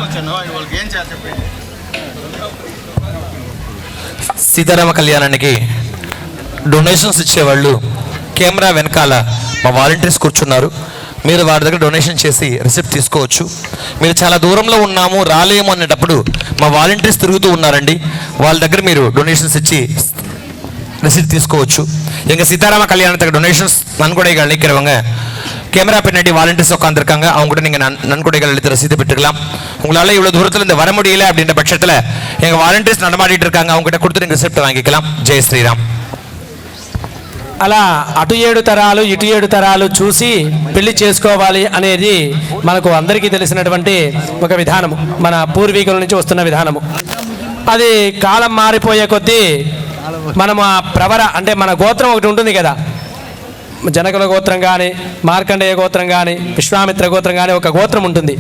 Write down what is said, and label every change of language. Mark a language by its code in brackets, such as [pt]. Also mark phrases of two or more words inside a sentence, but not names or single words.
[te] సీతారామ కళ్యాణానికి డొనేషన్స్ ఇచ్చేవాళ్ళు కెమెరా వెనకాల మా వాలంటీర్స్ కూర్చున్నారు. మీరు వారి దగ్గర డొనేషన్ చేసి రిసిప్ట్ తీసుకోవచ్చు. మీరు చాలా దూరంలో ఉన్నాము రాలేము అనేటప్పుడు మా వాలంటీర్స్ తిరుగుతూ ఉన్నారండి, వాళ్ళ దగ్గర మీరు డొనేషన్స్ ఇచ్చి ரிசிப்ட் తీసుకోవచ్చు. [ta] எங்கள் சீதாராம கல்யாணத்துக்கு டொனேஷன்ஸ் நன்கொடைகள் அளிக்கிறவங்க கேமரா பின்னாடி வாலண்டியர்ஸ் உட்காந்துருக்காங்க. அவங்க கூட நீங்கள் நன்கொடைகள் அளித்து ரசீது பெற்றுக்கலாம். உங்களால் இவ்வளோ தூரத்தில் இந்த வர முடியல அப்படின்ற பட்சத்தில் எங்கள் வாலண்டியர்ஸ் நடமாடிட்டு இருக்காங்க, அவங்க கிட்ட கொடுத்து நீங்கள் ரிசிப்ட் வாங்கிக்கலாம். [hi] जय श्रीराम. [te] అలా అటు 7 తరాలు ఇటు 7 తరాలు చూసి పెళ్లి చేసుకోవాలి అనేది మనకు అందరికీ తెలిసినటువంటి ఒక విధానము, మన పూర్వీకుల నుంచి వస్తున్న విధానము. అది కాలం మారిపోయే కొద్దీ మనం ఆ ప్రవర అంటే మన గోత్రం ఒకటి ఉంటుంది కదా, జనకుల గోత్రం కానీ మార్కండేయ గోత్రం కానీ విశ్వామిత్ర గోత్రం కానీ ఒక గోత్రం ఉంటుంది.